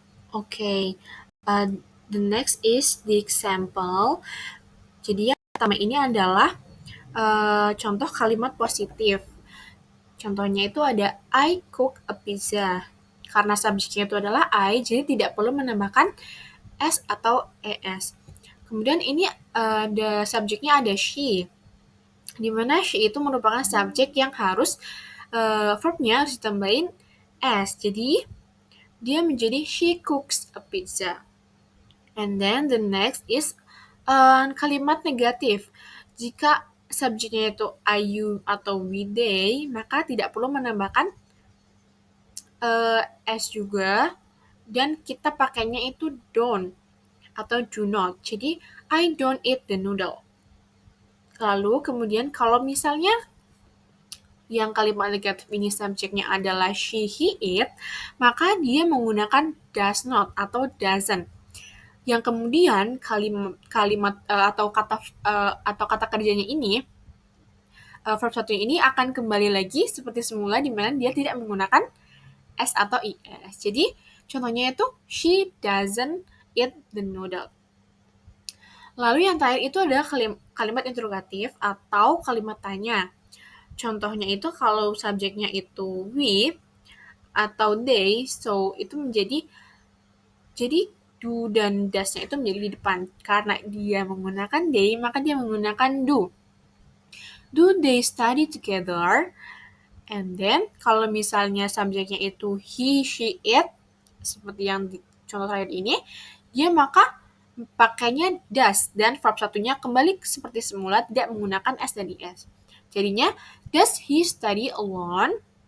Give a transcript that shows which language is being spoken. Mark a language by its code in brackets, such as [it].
[en] Okay, the next is the example. [id] Jadi yang pertama ini adalah contoh kalimat positif. Contohnya itu ada [en] I cook a pizza. [id] Karena subjeknya itu adalah I, jadi tidak perlu menambahkan S atau ES. Kemudian ini ada subjeknya ada she. Di mana she itu merupakan subjek yang harus verbnya harus ditambahin S. Jadi dia menjadi [en] she cooks a pizza. And then the next is [id] kalimat negatif. Jika subjeknya itu I, you, atau we, they, maka tidak perlu menambahkan S juga. Dan kita pakainya itu don't atau do not. [en] Jadi, I don't eat the noodle. [id] Lalu kemudian kalau misalnya yang kalimat negatif ini subjeknya adalah she, he, it, maka dia menggunakan does not atau doesn't. Yang kemudian kalimat atau kata kerjanya ini verb satu ini akan kembali lagi seperti semula di mana dia tidak menggunakan S atau IS. Jadi contohnya itu [en] she doesn't eat the noodle. [id] Lalu yang terakhir itu adalah kalimat interrogatif atau kalimat tanya. Contohnya itu kalau subjeknya itu we atau they, so itu menjadi jadi do dan does-nya itu menjadi di depan. Karena dia menggunakan they, maka dia menggunakan do. [en] Do they study together? And then, [id] kalau misalnya subjeknya itu he, she, it, seperti yang di contoh terakhir ini, dia maka pakainya does, dan verb satunya kembali seperti semula, tidak menggunakan S dan IS. [en] Jadinya, does he study alone?